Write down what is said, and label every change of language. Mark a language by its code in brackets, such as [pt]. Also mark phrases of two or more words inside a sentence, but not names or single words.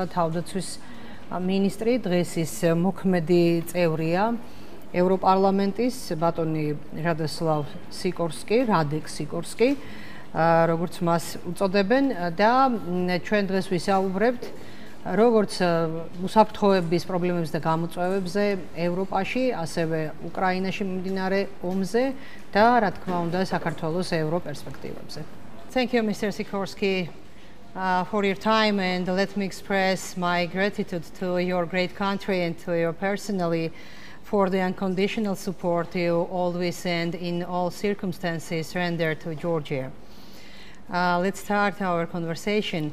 [ka] თავდაცვის მინისტრი, დღეს ის მოქმედი წევრია ევროპარლამენტის ბატონი Radoslaw Sikorsky, Radek Sikorsky, როგორც მას უწოდებენ და ჩვენ დღეს ვისაუბრებთ როგორც უსაფრთხოების პრობლემებზე და გამოწვევებზე ევროპაში, ასევე უკრაინაში მიმდინარე ომზე და რა თქმა უნდა საქართველოს ევროპერსპექტივებზე. [en] Thank you, Mr. Sikorsky, for your time, and let me express my gratitude to your great country and to you personally for the unconditional support you always and in all circumstances render to Georgia. Let's start our conversation.